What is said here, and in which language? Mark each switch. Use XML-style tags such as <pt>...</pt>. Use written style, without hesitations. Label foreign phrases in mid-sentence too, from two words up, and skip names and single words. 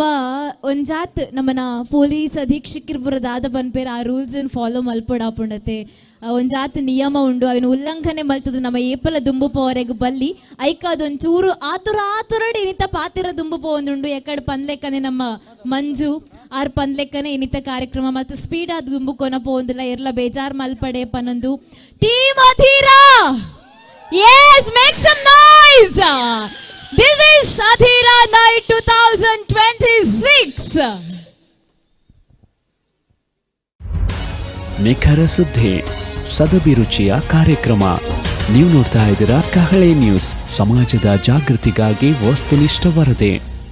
<tcy>ಒಂಜಾತ್ ನಮ್ಮನ ಪೊಲೀಸ್ ಅಧೀಕ್ಷಕರು ಬರೋದಾದ ಪನ್ಪೇರು ಆ</tcy> <en>rules follow</en> <tcy>ಮಲ್ಪಡಾಪುಂಡತೆ ಒಂಜಾತ್ ನಿಯಮ ಉಂಡು ಅವನ ಉಲ್ಲಂಘನೆ ಮಲ್ತದ ನಮ್ಮ ಏಪಲ ದುಂಬು ಪೋರೆಗ್ ಬಲ್ಲಿ ಐಕ ಅದೊಂಚೂರು ಆತುರಡಿ ಇನಿತ ಪಾತಿರ ದುಂಬು ಪೋಂದುಂಡು ಎಕಡೆ ಪನ್ಲೆಕ್ಕನೆ ನಮ್ಮ ಮಂಜು ಆರ್ ಪನ್ಲೆಕ್ಕನೆ ಇನಿತ ಕಾರ್ಯಕ್ರಮ ಮತ್ತು ಸ್ಪೀಡ್ ಆದ ದುಂಬು ಕೊನ ಪೋಂದಿಲ್ಲ ಎರ್ಲ ಬೇಜಾರ್ ಮಲ್ಪಡೆ ಪನ್ನೊಂದು ಟೀಮ್ ಅಧೀರ.</tcy> <en>yes make some noise. This is Adhira Night 2026.</en> <kn>ನಿಖರ ಸುದ್ದಿ ಸದಭಿರುಚಿಯ ಕಾರ್ಯಕ್ರಮ. ನೀವು ನೋಡ್ತಾ ಇದ್ದೀರಾ ಕಹಳೆ ನ್ಯೂಸ್, ಸಮಾಜದ ಜಾಗೃತಿಗಾಗಿ ವಸ್ತುನಿಷ್ಠ ವರದಿ.</kn>